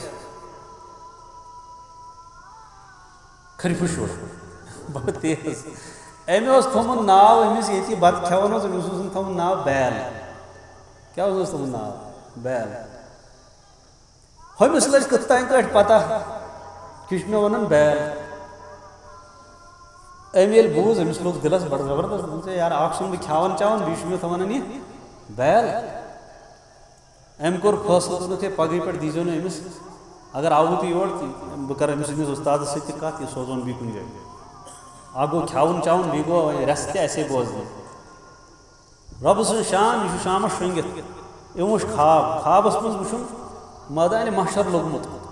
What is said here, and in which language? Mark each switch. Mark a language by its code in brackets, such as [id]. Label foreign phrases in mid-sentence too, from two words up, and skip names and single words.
[ks] خرفہٕ شُر بَڑٕ تیز أمۍ اوس تھوٚمُت ناو أمِس ییٚتہِ یہِ بَتہٕ کھٮ۪وان اوس أمِس اوسُن تھوٚمُت ناو بیل کیا اوس تمن ناو بیل ہمس لج کت تین کٹ پتہ کہ مے ونان بیل ام یل بوز امس لوگ دلس بڑ زبردست دن سے یار اخ چھُنہٕ بہٕ کھیاون چاون بیٚیہِ چھُ مےٚ تھاوان یہ بیل ام کوٚر فٲصلہٕ دوٚپُکھ ہے پگہٕے پٮ۪ٹھ دیٖزیو نہٕ أمِس اگر آوٕ تہٕ یور بہٕ کَرٕ أمِس سٕنٛدِس اُستادس سۭتۍ تہِ کتھ یہِ سوزون بیٚیہِ کُنہِ جایہِ اکھ گوٚو کھیاوُن چاوُن بیٚیہِ گوٚو رٮ۪س تہِ اَسے بوزنہِ رۄبہٕ سٕنٛز شان یہِ چھُ شامس شۄنٛگِتھ أمۍ وٕچھ خواب خوابس منٛز وٕچھُن مٲدانہِ محشر لوٚگمُت